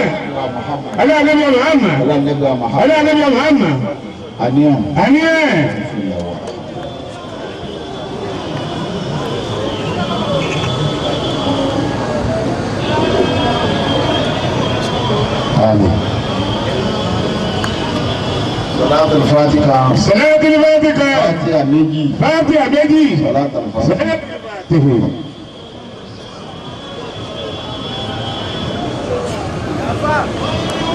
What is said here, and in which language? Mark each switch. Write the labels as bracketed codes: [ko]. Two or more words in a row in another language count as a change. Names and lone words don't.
[yo] Ọlọ́run Ànábì Muhammad. Ọlọ́run Ànábì Muhammad. Àníyàn. Àníyàn. Àmín. [ar] صلاة الفاتحة. صلاة الفاتحة. [yo] Fatiha méjì. Fatiha méjì. [ar] صلاة الفاتحة. Fatiha.